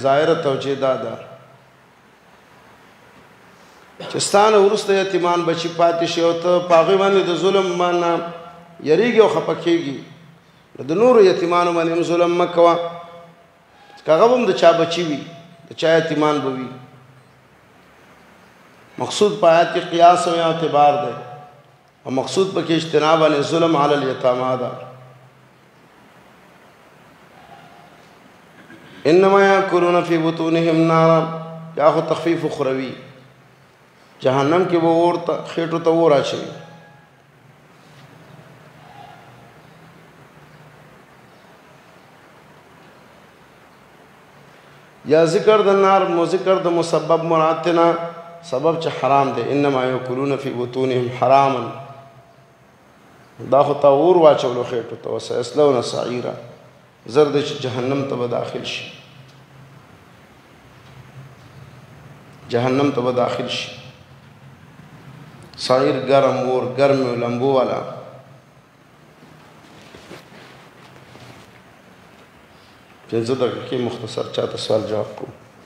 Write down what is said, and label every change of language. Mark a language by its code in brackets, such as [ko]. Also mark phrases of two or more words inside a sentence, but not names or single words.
[ps] ظاهره توجیه دا ده چې ستانه وروسته یتیمان بچي پاتې شي او ته په هغوی باندې د ظلم باندې یریږي او خفه کېږي، د نورو یتیمانو باندې هم ظلم مه کوه. که هغه هم د چا بچي وي، د چا یتیمان به وي. مقصود په آیات کې قیاس او اعتبار دی، او مقصود پکې [ar] اجتناب عن ظلم علی الیتامی [ps] ده. [ar] انما یاکلون فی بطونهم نارا، [ps] یا خو تخفیف اخروی، جهنم کې به اور خېټو ته اور اچوي. یا ذکر د نار مو ذکر د مسبب مراتنا سبب چې حرام دی. [ar] انما یاکلون فی بطونهم حراما، [ps] دا خو ته اور واچولو خېټو ته، [ar] وسیصلون سعیرا، [ps] زر دی چې جهنم ته به داخل شي، جهنم ته به داخل شي. سعیر گرم اور، گرم لمبو والا. پنځه دقیقې مختصر چاته سوال جواب کوم.